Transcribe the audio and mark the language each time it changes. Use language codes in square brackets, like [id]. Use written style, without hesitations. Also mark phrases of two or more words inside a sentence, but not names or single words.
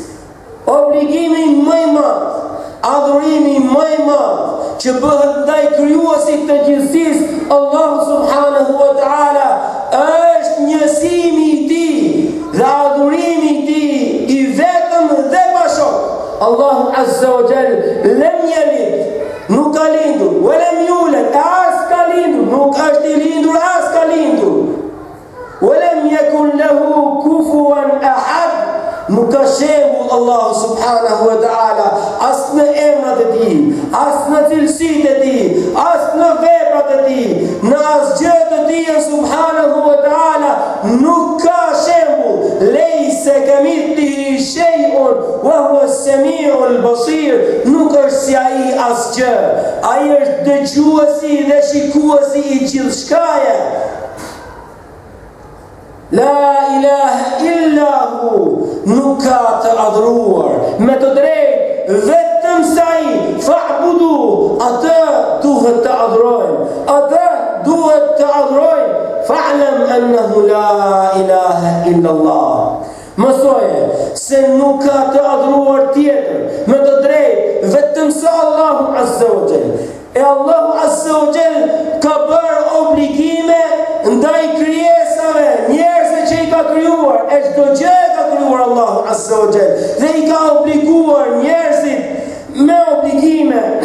[sq] Obligimi më i madh, adhurimi më i madh që bëhet ndaj krijuesit të gjithësisë, Allahu [ar] سبحانه وتعالى, [sq] është njësimi i tij dhe adhurimi i tij i vetëm dhe pa shok. Allahu [ar] عز وجل لم يلد, [sq] nuk ka lindur, [ar] ولم يولد, [sq] as ka lindur, nuk është i lindur, as ka lindur. [ar] ولم يكن له كفوا أحد, [sq] nuk ka shembull Allahu [ar] سبحانه وتعالى, [sq] as në emrat e tij, as në cilësitë e tij, as në veprat e tij, në asgjë të tij [ar] سبحانه وتعالى [sq] nuk ka shembull. [ar] ليس كمثله شيء وهو السميع البصير, [sq] nuk është si ai asgjë. Ai është dëgjuesi dhe shikuesi i gjithçkaje. [ar] لا إله إلا هو, [sq] nuk ka të adhuruar me të drejtë vetëm saj, fa'budu, atë duhet të adhurojmë, atë duhet të adhurojmë, [ar] فاعلم أنه لا إله إلا الله. [sq] Mësoje se nuk ka të adhuruar tjetër me të drejtë vetëm sa Allahu [ar] عز وجل. [sq] E Allahu [ar] عز وجل [sq] ka bërë obligime ndaj krijesave, njerëzve që i ka krijuar, e çdo gjë e ka krijuar Allahu [ar] عز وجل [sq] dhe i ka obliguar njerëzit me obligime.